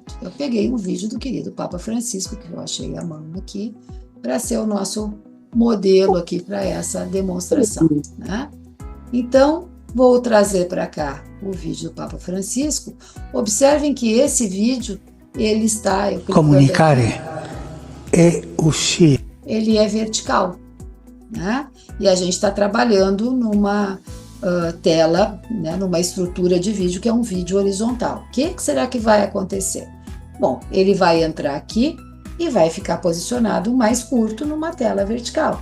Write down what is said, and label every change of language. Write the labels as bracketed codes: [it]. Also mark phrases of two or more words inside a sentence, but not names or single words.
[pt] Eu peguei um vídeo do querido Papa Francisco, que eu achei à mão aqui, para ser o nosso modelo aqui para essa demonstração. Né? Então, vou trazer para cá o vídeo do Papa Francisco. Observem que esse vídeo, ele está... [it] Comunicare e uscire. [pt] Ele é vertical, né? E a gente está trabalhando numa tela, né, numa estrutura de vídeo que é um vídeo horizontal. O que será que vai acontecer? Bom, ele vai entrar aqui e vai ficar posicionado mais curto numa tela vertical.